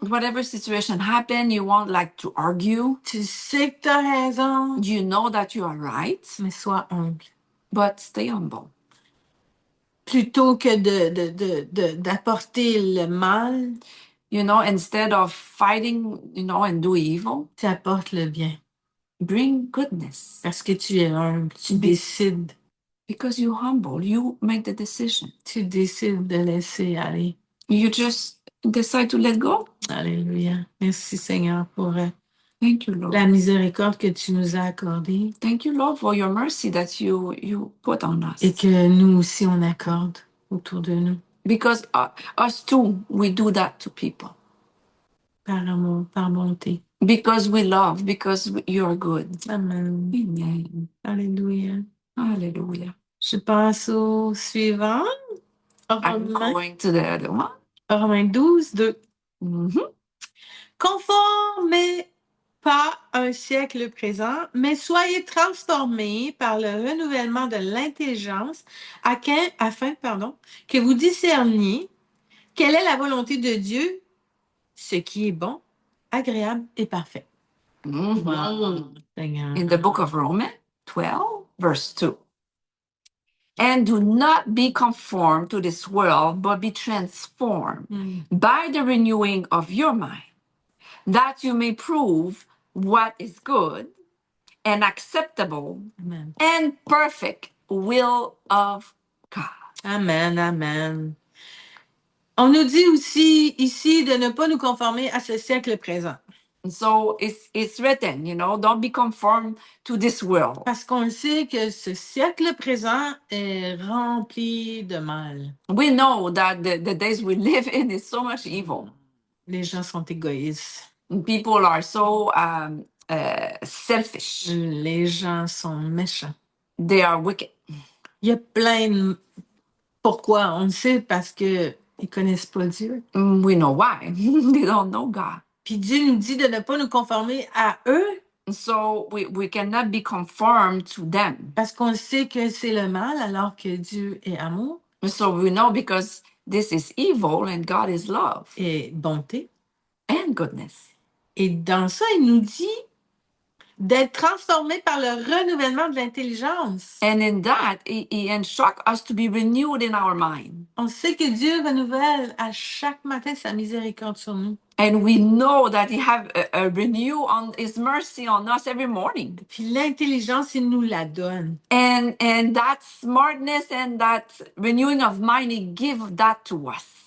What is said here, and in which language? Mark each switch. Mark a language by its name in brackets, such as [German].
[English] Whatever situation happen, you want like to argue. [French] Tu sais que tu as raison. [English] You know that you are right. [French] Mais sois humble. [English] But stay humble. [French] Plutôt que d'apporter le mal. [English] You know, instead of fighting, you know, and do evil. [French] Tu apportes le bien. [English] Bring goodness. [French] Parce que tu es humble. Tu décides. [English] Because you humble, you make the decision. [French] Tu décides de laisser aller. [English] You just decide to let go. [French] Alléluia. Merci Seigneur pour [English] Thank you, Lord. [French] La miséricorde que tu nous as accordée. [English] Thank you, Lord, for your mercy that you put on us. [French] Et que nous aussi on accorde autour de nous. [English] Because us too, we do that to people. [French] Par amour, par bonté. [English] Because we love, because you are good. Amen. Amen. [French] Alléluia. [English] Hallelujah. [French] Je passe au suivant. [English] I'm going to the other one. [French] Romains 12, 2. Mm-hmm. Conformez pas un siècle présent, mais soyez transformés par le renouvellement de l'intelligence afin que vous discerniez quelle est la volonté de Dieu, ce qui est bon, agréable et parfait. Mm-hmm. [English] Wow. In the book of Romans 12, verse 2. And do not be conformed to this world, but be transformed by the renewing of your mind, that you may prove what is good and acceptable Amen. and perfect will of God. Amen, amen. [French] On nous dit aussi ici de ne pas nous conformer à ce siècle présent. [English] So it's written, you know, don't be conformed to this world. [French] Parce qu'on sait que ce siècle présent est rempli de mal. [English] We know that the days we live in is so much evil. [French] Les gens sont égoïstes. [English] People are so selfish. [French] Les gens sont méchants. [English] They are wicked. [French] Il y a plein de... Pourquoi? On le sait parce que Ils connaissent pas Dieu. [English] We know why. They don't know God. [French] Puis Dieu nous dit de ne pas nous conformer à eux [English] So we cannot be conformed to them. [French] parce qu'on sait que c'est le mal alors que Dieu est amour [English] So we know because this is evil and God is love [French] et bonté. [English] and goodness. [French] Et dans ça, il nous dit d'être transformé par le renouvellement de l'intelligence. [English] And in that, he instructs us to be renewed in our mind. [French] On sait que Dieu renouvelle à chaque matin sa miséricorde sur nous. [English] And we know that he have a renew on his mercy on us every morning. [French] Puis l'intelligence, il nous la donne. [English] And that smartness and that renewing of mind, he give that to us.